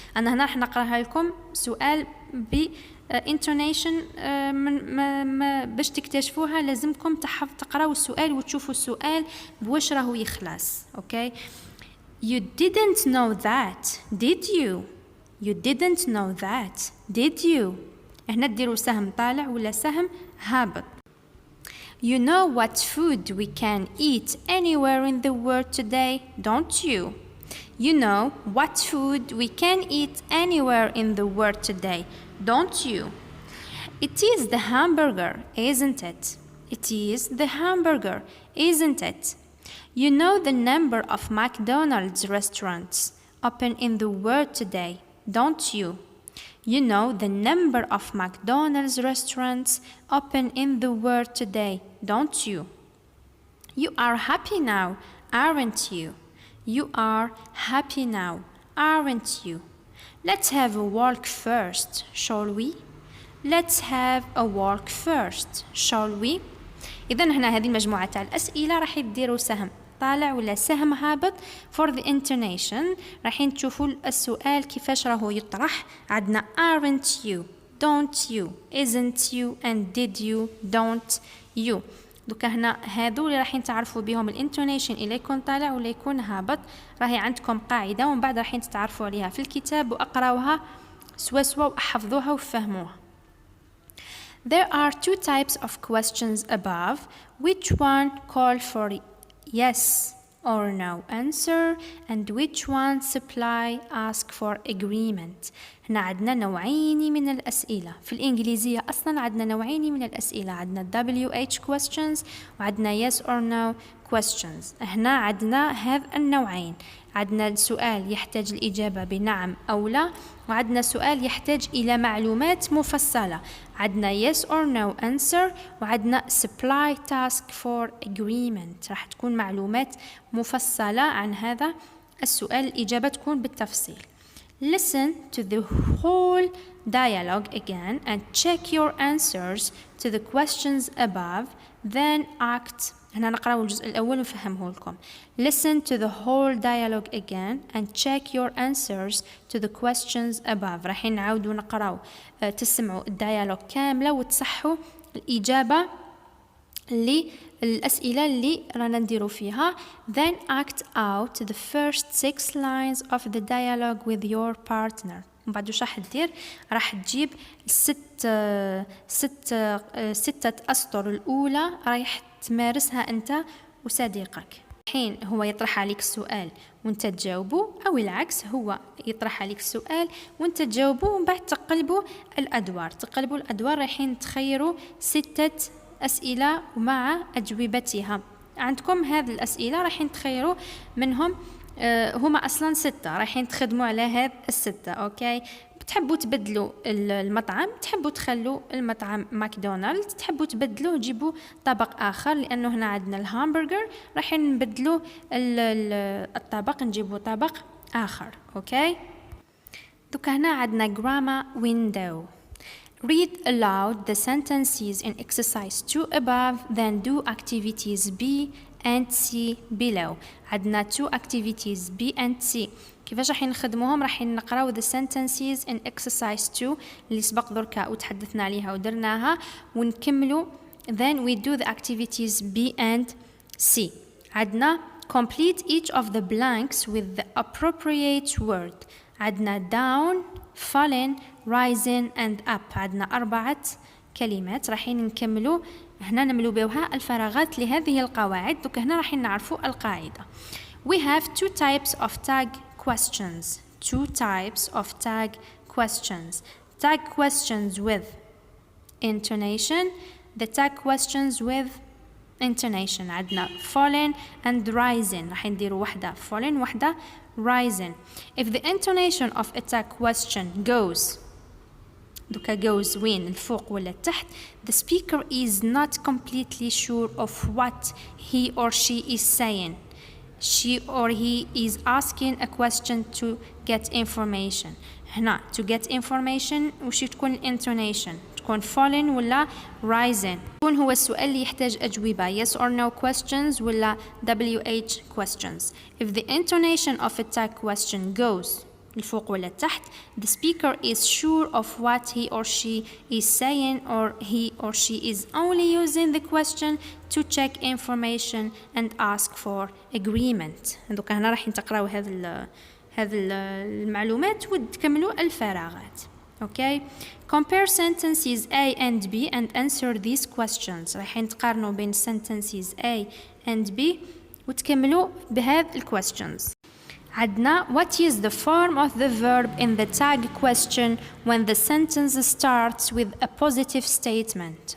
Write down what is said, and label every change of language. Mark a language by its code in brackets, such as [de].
[ar] أنا هنا راح نقراها لكم سؤال ب intonation باش تكتشفوها لازمكم تقراو السؤال وتشوفوا السؤال بواش راهو يخلص. اوكي [en] You didn't know that, did you? You didn't know that, did you? [ar] هنا تديروا سهم طالع ولا سهم هابط. [en] You know what food we can eat anywhere in the world today, don't you? You know what food we can eat anywhere in the world today, don't you? It is the hamburger, isn't it? It is the hamburger, isn't it? You know the number of McDonald's restaurants open in the world today, don't you? You know the number of McDonald's restaurants open in the world today, don't you? You are happy now, aren't you? You are happy now, aren't you? Let's have a walk first, shall we? Let's have a walk first, shall we? [ar] إذن هنا هذه المجموعة تاع الأسئلة راح يديروا سهم طالع ولا سهم هابط [en] for the intonation. [ar] راحين تشوفوا السؤال كيفاش راهو يطرح. عندنا [en] aren't you, don't you, isn't you and did you, don't you. [ar] دوكا هنا هادو اللي راحين تعرفوا بهم الانتونيشن إلا يكون طالع ولا يكون هابط. راهي عندكم قاعدة ومن بعد راحين تتعرفوا عليها في الكتاب وأقراوها سوا وأحفظوها وفهموها. [en] There are 2 types of questions above. Which one call for yes or no answer and which one supply ask for agreement. [ar] هنا عندنا نوعين من الأسئلة. في الإنجليزية أصلا عندنا نوعين من الأسئلة، عندنا WH questions وعندنا yes or no questions. هنا عندنا هذا النوعين، عندنا سؤال يحتاج الإجابة بنعم أو لا، وعندنا سؤال يحتاج إلى معلومات مفصلة، عندنا yes or no answer وعندنا [en] supply task for agreement. [ar] راح تكون معلومات مفصلة عن هذا السؤال، الإجابة تكون بالتفصيل. [en] Listen to the whole dialogue again and check your answers to the questions above, then act. [ar] هنا نقرأ الجزء الأول ونفهمه لكم. [en] Listen to the whole dialogue again and check your answers to the questions above. [ar] راح نعاودوا نقرأ تسمعوا الديالوج كاملة وتصحوا الإجابة للأسئلة اللي رانا نديروا فيها. [en] Then act out the first 6 lines of the dialogue with your partner. [ar] من بعد وش راح تدير؟ راح تجيب 6 أسطر الأولى رايح تمارسها أنت وصديقك. حين هو يطرح عليك السؤال وانت تجاوبه، أو العكس هو يطرح عليك السؤال وانت تجاوبه، ومن بعد تقلبوا الأدوار رايحين تخيروا 6 أسئلة ومع أجوبتها. عندكم هذه الأسئلة رايحين تخيروا منهم هما أصلا 6 رايحين تخدموا على هذه 6. أوكي تحبوا تبدلوا المطعم، تحبوا تخلوا المطعم ماكدونالدز، تحبوا تبدلوه تجيبوا طبق آخر، لأنه هنا عندنا الهامبرجر راح نبدلوا الطبق نجيبوا طبق آخر. أوكي، دوكا هنا عندنا grammar window. [en] Read aloud the sentences in exercise 2 above, then do activities B and C below. [ar] عندنا [en] 2 activities B and C. [ar] كيفاش راح نخدموهم؟ راح نقراو [en] the sentences in exercise 2 [ar] اللي سبق دركا وتحدثنا عليها ودرناها، ونكملوا [en] then we do the activities B and C. [ar] عندنا [en] complete each of the blanks with the appropriate word. [ar] عندنا [en] down, fallen, rising and up. [ar] عندنا 4 كلمات راح نكملوا هنا نملوا بها الفراغات لهذه القواعد. دوك هنا راح نعرفوا القاعدة. [en] We have 2 types of tag questions. 2 types of tag questions. Tag questions with intonation. The tag questions with intonation. [ar] عندنا [en] fallen and rising. [ar] راح نديروا واحدة fallen واحدة rising. [en] If the intonation of a tag question goes [ar] دوكا [en] goes [ar] وين الفوق ولا التحت, [en] the speaker is not completely sure of what he or she is saying. She or he is asking a question to get information. [ar] هنا [en] to get information [ar] وش تكون intonation؟ تكون fallen ولا rising؟ يكون هو السؤال اللي يحتاج أجوبة yes or no questions ولا WH questions. [en] If the intonation of a tag question goes [ar] الفوق ولا التحت, [en] the speaker is sure of what he or she is saying, or he or she is only using the question to check information and ask for agreement. [ar] دوكا هنا راح تقراو هذه المعلومات وتكملوا الفراغات. [en] Okay. Compare sentences A and B and answer these questions. [ar] راح تقارنوا بين [en] sentences A and B [ar] وتكملوا بهذه questions. عندنا [en] what is the form of the verb in the tag question when the sentence starts with a positive statement.